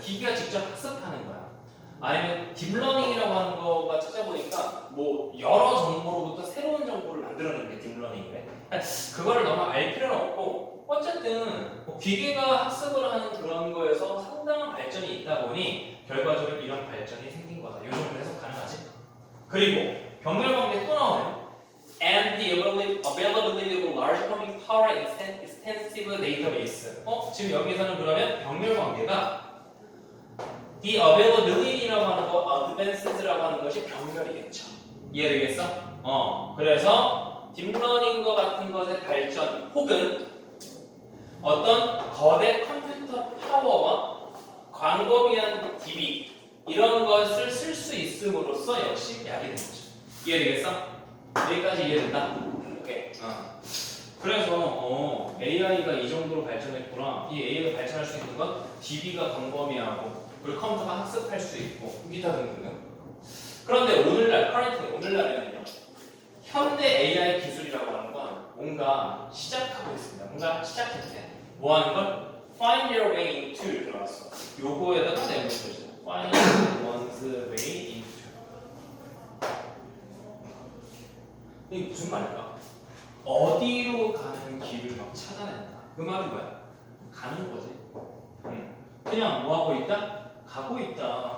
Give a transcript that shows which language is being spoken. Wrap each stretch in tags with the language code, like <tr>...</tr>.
<ko>기계가 직접 학습하는 거야. 아니면 딥러닝이라고 하는 거가 찾아보니까 뭐 여러 정보로부터 새로운 정보를 만들어내는 게 딥러닝이래. 그거를 너무 알 필요는 없고 어쨌든 기계가 학습을 하는 그런 거에서 상당한 발전이 있다 보니 결과적으로 이런 발전이 생긴 거다. 이 정도 해석 가능하지? 그리고 병렬관계 또 나오네요.</ko> <en>And the availability of large computing power and extensive database.</en> <ko>지금 여기서는 그러면 병렬관계가 the availability라고 하는 거, advanced라고 하는 것이 병렬이겠죠. 이해되겠어? 그래서 딥러닝과 같은 것의 발전 혹은 어떤 거대 컴퓨터 파워와 광범위한 DB 이런 것을 쓸 수 있음으로써 역시 약이 되는 거죠. 이해되겠어? 여기까지 이해된다? 오케이. 그래서 AI가 이 정도로 발전했구나. 이 AI가 발전할 수 있는 건 DB가 광범위하고 그리고 컴퓨터가 학습할 수 있고 기타 등등. 그런데 오늘날에는요. 현대 AI 기술이라고 하는 건 뭔가 시작하고 있습니다. 뭔가 시작했대. 뭐 하는 걸?</ko> <en>find their way into</en> <ko>이렇게 나왔어. 요거에다가 내용을 써줘.</ko> <en>find one's way into.</en> <ko>이게 무슨 말일까? 어디로 가는 길을 막 찾아낸다. 그 말은 뭐야? 가는 거지. 그냥 뭐 하고 있다? 가고 있다.</ko>